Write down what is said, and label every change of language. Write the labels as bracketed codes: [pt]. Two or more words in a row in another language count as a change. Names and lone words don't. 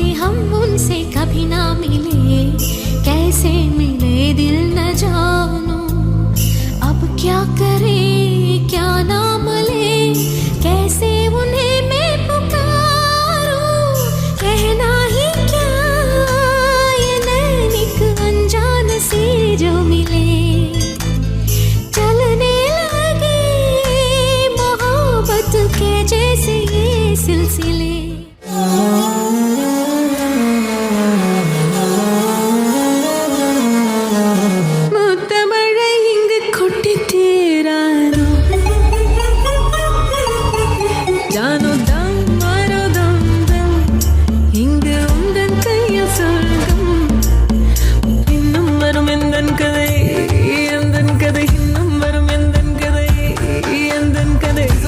[hi] हम उनसे कभी ना मिले, कैसे मिले दिल न जानो, अब क्या करे क्या नाम ले, कैसे उन्हें मैं पुकारूं, कहना ही क्या ये नैनिक अनजान से जो मिले, चलने लगे मोहब्बत के जैसे ये सिलसिले। [ta] முத்தமழை இங்கு கொட்டி தீராதோ, [hi] जानो दम मारो दम दम, [ta] இங்கு உந்தன் கையில் சொர்க்கம், இன்னும் வரும் எந்தன் கதை எந்தன் கதை, இன்னும் வரும் எந்தன் கதை எந்தன் கதை.